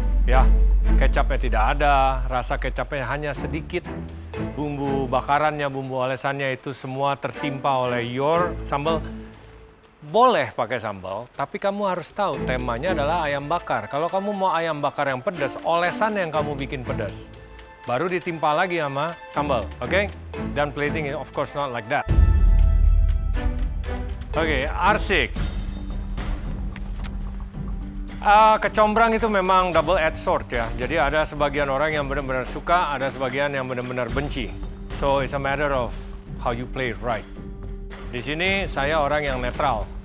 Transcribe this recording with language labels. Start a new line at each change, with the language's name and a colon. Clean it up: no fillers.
Indonesian: Ya, kecapnya tidak ada, rasa kecapnya hanya sedikit. Bumbu bakarannya, bumbu olesannya itu semua tertimpa oleh your sambal. Boleh pakai sambal, tapi kamu harus tahu temanya adalah ayam bakar. Kalau kamu mau ayam bakar yang pedas, olesan yang kamu bikin pedas. Baru ditimpa lagi sama sambal, oke?
English: Dan plating of course not like that.
Indonesian: Oke, arsik. Kecombrang itu memang
English: double-edged sword
Indonesian: ya. Jadi ada sebagian orang yang benar-benar suka, ada sebagian yang benar-benar benci.
English: So it's a matter of how you play it right.
Indonesian: Di sini saya orang yang netral.